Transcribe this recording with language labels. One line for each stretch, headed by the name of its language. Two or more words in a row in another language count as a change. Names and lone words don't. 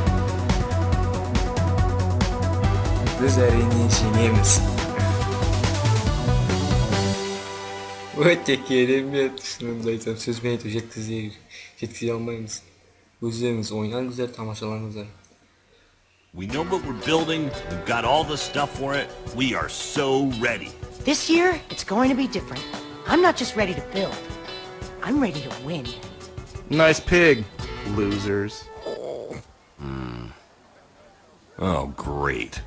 Kazakh: Biz әрине жеңеміз. Өте керемет, шынымды айтсам, сөзбен айтып жеткізе алмаймыз. Өздеріңіз ойнаңыздар, тамашалаңыздар.
English: We know what we're building, we've got all the stuff for it, we are so ready. This year, it's going to be different. I'm not just ready to build. I'm ready to win. Nice pig, losers. Oh, great.